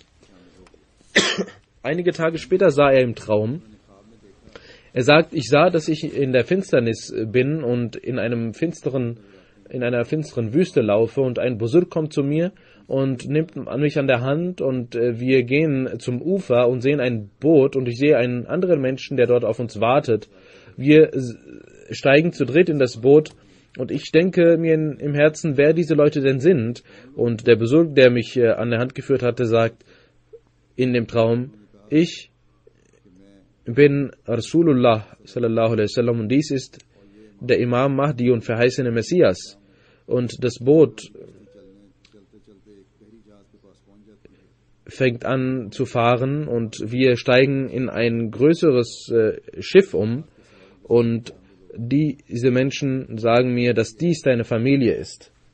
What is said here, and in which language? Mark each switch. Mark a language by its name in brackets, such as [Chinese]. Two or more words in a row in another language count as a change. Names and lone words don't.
[German] Einige Tage später sah er im Traum, er sagt, ich sah, dass ich in der Finsternis bin und in einer finsteren Wüste laufe und ein Busurk kommt zu mir und nimmt mich an der Hand und wir gehen zum Ufer und sehen ein Boot und ich sehe einen anderen Menschen, der dort auf uns wartet. Wir steigen zu dritt in das Boot und ich denke mir im Herzen, wer diese Leute denn sind. Und der Busurk, der mich an der Hand geführt hatte, sagt in dem Traum, ich bin [Arabic] رسول الله صلى الله عليه وسلم [German] und dies ist der Imam Mahdi und verheißene Messias. Und das Boot fängt an zu fahren und wir steigen in ein größeres Schiff um und diese Menschen sagen mir, dass dies deine Familie ist.